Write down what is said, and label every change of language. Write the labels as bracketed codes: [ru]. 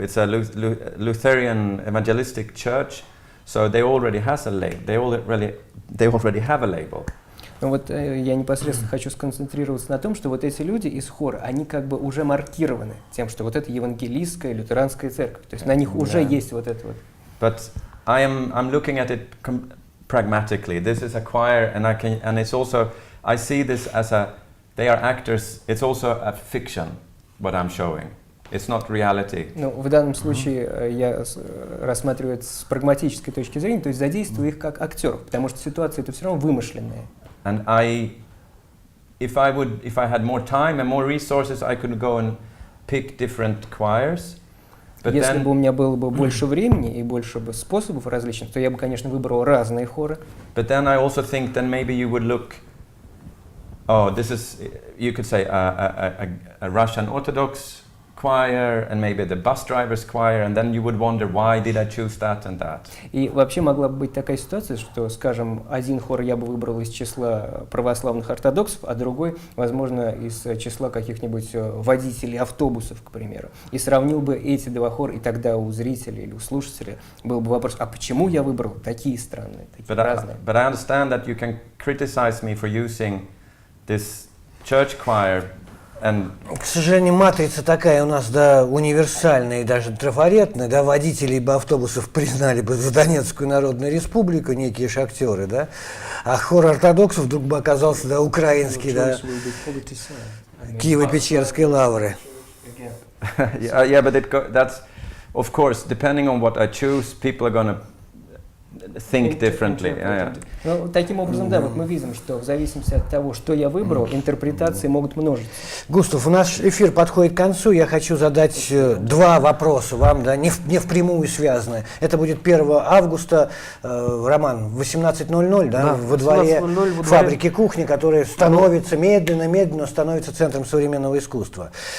[en] It's a Lutheran evangelistic church, so they already has a label. They already have a label. [ru] Ну вот я непосредственно хочу сконцентрироваться на том, что вот эти люди из хора, они как бы уже маркированы тем, что вот это евангелистская, лютеранская церковь. То есть на них уже есть вот это вот. [en] But I'm looking at it pragmatically. This is a choir, and it's also, I see this as they are actors. It's also a fiction, what I'm showing. It's not reality. [ru] Ну, в данном случае я рассматриваю это с прагматической точки зрения, то есть задействую их как актеров, потому что ситуация это все равно вымышленная. [en] And if I had more time and more resources, I could go and pick different choirs. But [ru] если бы у меня было бы больше времени и больше бы способов различных, то я бы, конечно, выбрал разные хоры. [en] But then I also think then maybe you would look. Oh, this is, you could say a Russian Orthodox choir and maybe the bus driver's choir, and then you would wonder why did I choose that and that. [ru] И вообще могла бы быть такая ситуация, что, скажем, один хор я бы выбрал из числа православных ортодоксов, а другой, возможно, из числа каких-нибудь водителей автобусов, к примеру. И сравнил бы эти два хора, и тогда у зрителя или у слушателя был бы вопрос, а почему я выбрал такие странные, такие разные? [en] But I understand that you can criticize me for using this church choir. [ru] К сожалению, матрица такая у нас, да, универсальная и даже трафаретная, да, водителей бы автобусов признали бы за Донецкую Народную Республику, некие шахтеры, да, а хор ортодоксов вдруг бы оказался, да, украинский, да, Киево-Печерской лавры. [en] Yeah, but that's, of course, depending on what I choose, people are gonna think differently. Yeah, yeah. [ru] Ну, таким образом, да, вот мы видим, что в зависимости от того, что я выбрал, интерпретации могут множиться. Густав, у нас эфир подходит к концу. Я хочу задать два вопроса вам, да, не впрямую связанные. Это будет 1 августа, Роман, в 18:00, да, во дворе фабрики кухни, которая становится медленно становится центром современного искусства.